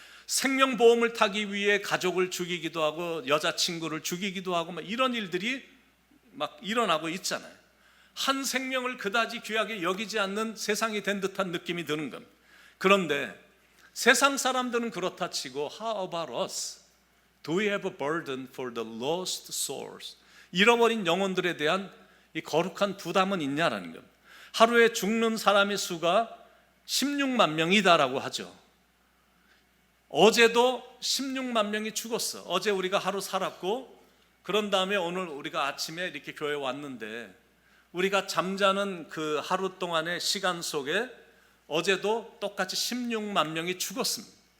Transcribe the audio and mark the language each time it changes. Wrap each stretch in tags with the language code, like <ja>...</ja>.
<ko>생명보험을 타기 위해 가족을 죽이기도 하고 여자친구를 죽이기도 하고 이런 일들이 막 일어나고 있잖아요. 한 생명을 그다지 귀하게 여기지 않는 세상이 된 듯한 느낌이 드는 겁니다. 그런데 세상 사람들은 그렇다 치고</ko> <en>How about us? Do we have a burden for the lost souls?</en> <ko>잃어버린 영혼들에 대한 이 거룩한 부담은 있냐라는 겁니다. 하루에 죽는 사람의 수가 16만 명이다라고 하죠. 어제도 16만 명이 죽었어. 어제 우리가 하루 살았고, 그런 다음에 오늘 우리가 아침에 이렇게 교회에 왔는데, 우리가 잠자는 그 하루 동안의 시간 속에 어제도 똑같이 16만 명이 죽었습니다.</ko>